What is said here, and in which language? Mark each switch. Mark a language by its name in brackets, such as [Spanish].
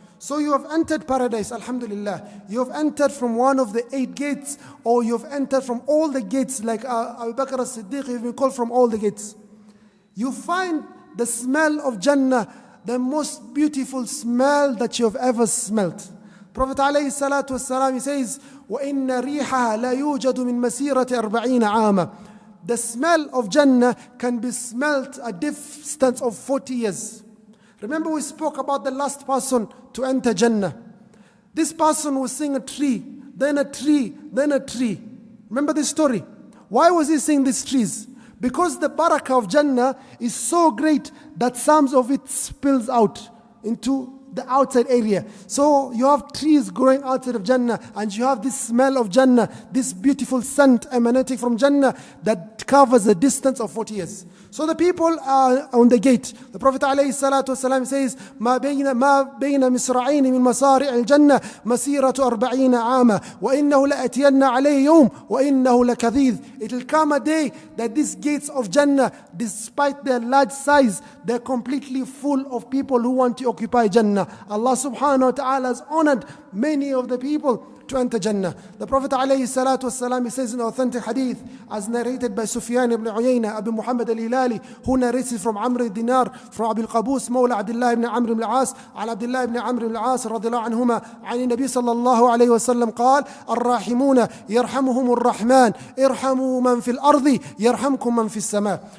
[English] So you have entered paradise, alhamdulillah. You have entered from one of the 8 gates, or you have entered from all the gates, like Abu Bakr as-Siddiq, you've been called from all the gates. You find the smell of Jannah, the most beautiful smell that you have ever smelt. [Arabic] Prophet alayhi salatu wassalam, he says, وَإِنَّ رِيحَهَا لَا يُوجَدُ مِن مَسِيرَةِ 40 عَامًا. [English] The smell of Jannah can be smelt a distance of 40 years. Remember we spoke about the last person to enter Jannah. This person was seeing a tree, then a tree, then a tree. Remember this story? Why was he seeing these trees? Because the barakah of Jannah is so great that some of it spills out into the outside area. So you have trees growing outside of Jannah, and you have this smell of Jannah, this beautiful scent emanating from Jannah that covers a distance of 40 years. So the people are on the gate. [Arabic] The Prophet ﷺ says, ما بين مصرعين من مصارع الجنة مسيرة 40 عاما وإنه لأتين عليه يوم وإنه لكثير. [English] It will come a day that these gates of Jannah, despite their large size, they're completely full of people who want to occupy Jannah. Allah subhanahu wa ta'ala has honored many of the people to enter Jannah. The Prophet ﷺ, he says in authentic hadith, as narrated by Sufyan ibn Uyayna, Abu Muhammad al-Hilali, who narrated from Amr al-Dinar, from Abu al-Qabus, Mawla Abdullah ibn Amr ibn al-As, على عبد الله ibn Amr ibn al-As رضي الله عنهما عن النبي صلى الله عليه وسلم قال الراحمون يرحمهم الرحمن ارحموا من في الأرض يرحمكم من في السماء.